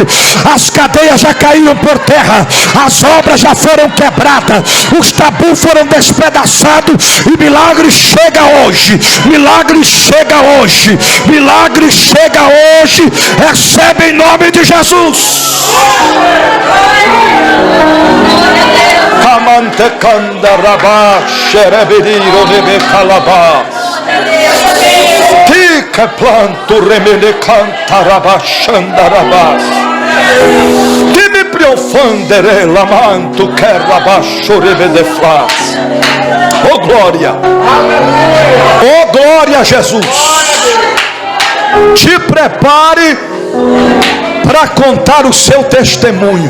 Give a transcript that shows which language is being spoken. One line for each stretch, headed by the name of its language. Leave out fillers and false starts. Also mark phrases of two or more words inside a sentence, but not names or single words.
Portuguese: As cadeias já caíram por terra, as obras já foram quebradas, os tabus foram despedaçados, e milagre chega hoje. Milagre chega hoje. Milagre chega hoje. Recebe em nome de Jesus. Amantecanda rabá, xerebiriro nebe calabá. Tica planto remele canta rabá, xandarabás. Que me priofandere lamanto que rabá, xorebe de flás. Oh glória. Oh glória a Jesus. Te prepare para contar o seu testemunho.